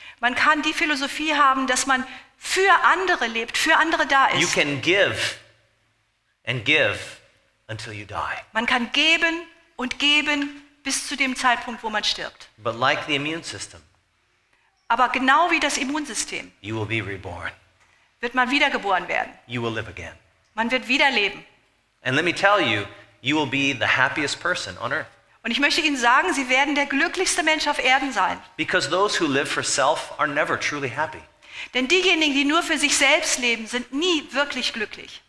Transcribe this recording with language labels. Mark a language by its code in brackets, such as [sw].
[de] Man kann die Philosophie haben, dass man für andere lebt, für andere da [en] You [de] ist. [en] can give and give until you die. [de] Man kann geben und geben bis zu dem Zeitpunkt, wo man stirbt. [en] But like the immune system, [de] Aber genau wie das Immunsystem [en] you will be reborn. [de] wird man wiedergeboren werden. [en] You will live again. [de] Man wird wieder leben. [en] And let me tell you, you will be the happiest person on earth. [de] Und ich möchte Ihnen sagen, Sie werden der glücklichste Mensch auf Erden sein. [en] Because those who live for self are never truly happy. [de] Denn diejenigen, die nur für sich selbst leben, sind nie wirklich glücklich.